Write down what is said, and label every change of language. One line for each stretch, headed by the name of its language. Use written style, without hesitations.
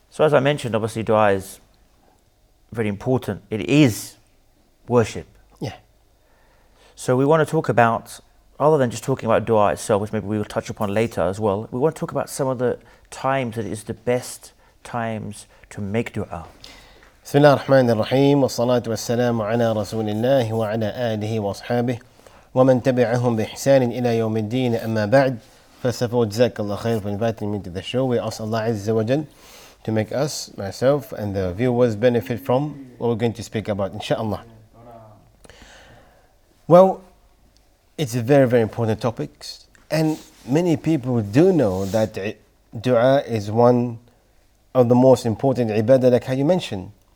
English: So as I mentioned, obviously dua is very important. It is worship. Yeah. So we want to talk about, other than just talking about dua itself, which maybe we will touch upon later as well, we want to talk about some of the times that is the best times to make dua.
Arabic: بسم الله الرحمن الرحيم والصلاة والسلام على رسول الله وعلى آله وأصحابه ومن تبعهم بإحسان إلى يوم الدين أما بعد.
English: First of all,
Arabic: جزاك الله خير
English: for inviting me to the show. We ask Allah Azza wa Jal to make us, myself and the viewers benefit from what we're going to speak about, inshallah. Well, it's a very, very important topic, and many people do know that dua is one of the most important ibadah, like how you mentioned.